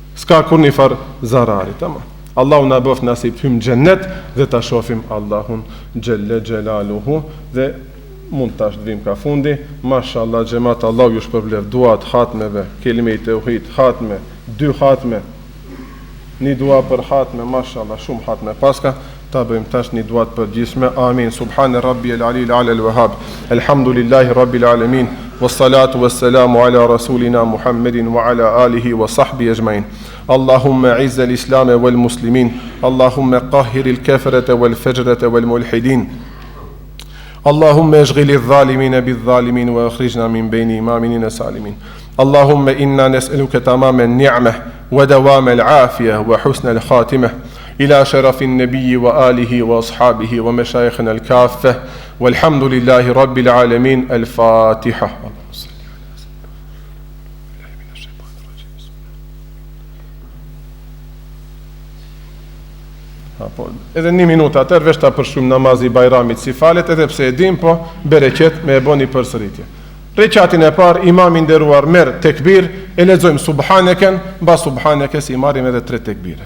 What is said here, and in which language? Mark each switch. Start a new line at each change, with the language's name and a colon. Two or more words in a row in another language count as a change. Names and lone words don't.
Albanian: S'ka kurrë një farë zarari, tamam. Allahu na bëft nasip të hyjmë xhennet dhe ta shohim Allahun
Arabic: جل جلاله.
Albanian: Dhe mund tash të vim ka fundi. Mashallah xhamat, Allahu ju shpërblev duat hatmeve, kelime i tauhid, hatme, 2 hatme, një dua për hatme, mashallah, shumë hatme paska. Ta bëjmë tash një duat për gjithme. Amin.
Arabic: سبحان ربي العلي الأعلى الوهاب الحمد لله رب العالمين. والصلاة والسلام على رسولنا محمد وعلى آله وصحبه أجمعين. اللهم أعز الإسلام والمسلمين اللهم قهر الكفرة والفجرة والملحدين. اللهم اشغل الظالمين بالظالمين واخرجنا من بين إمامنا سالمين. اللهم إنا نسألك تمام النعمة ودوام العافية وحسن الخاتمة إلى شرف النبي وآله وأصحابه ومشايخنا الكافة والحمد لله رب العالمين. الفاتحة.
Albanian: Edhe 1 minutë atër veç ta përshkruajmë namazi i Bajramit si falet, edhe pse e dim, po bereqet me e boni përsëritje. Rekatin e parë imami i nderuar merr tekbir, e lexojmë subhaneken, mbas subhanekes i marrim edhe 3 tekbire.